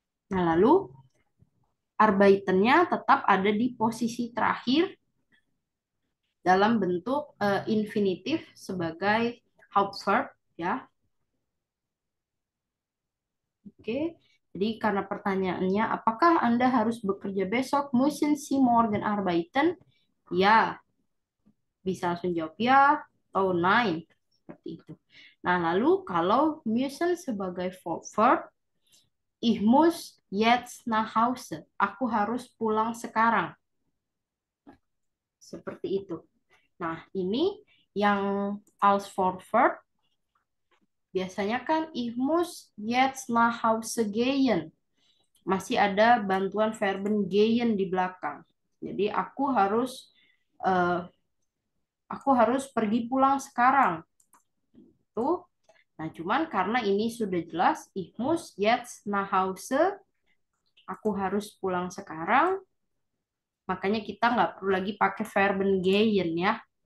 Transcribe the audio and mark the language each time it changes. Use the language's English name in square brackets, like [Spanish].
[Indonesian] Nah, lalu arbeiten-nya tetap ada di posisi terakhir dalam bentuk infinitif sebagai Hauptverb, ya. Oke. Jadi karena pertanyaannya, apakah Anda harus bekerja besok? [German] Müssen Sie morgen arbeiten? [Indonesian] Ya, bisa langsung jawab ya atau nein. Seperti itu. Nah, lalu kalau müssen sebagai verb, [German] ich muss jetzt nach Hause. [Indonesian] Aku harus pulang sekarang. Seperti itu. Nah, ini yang als verb biasanya kan [German] ich muss jetzt nach Hause gehen. [Indonesian] Masih ada bantuan verben gehen di belakang. Jadi eh, aku harus pergi pulang sekarang. Tuh. Nah, cuman karena ini sudah jelas [German] ich muss jetzt nach Hause, [Indonesian] aku harus pulang sekarang, makanya kita nggak perlu lagi pakai verben gehen ya.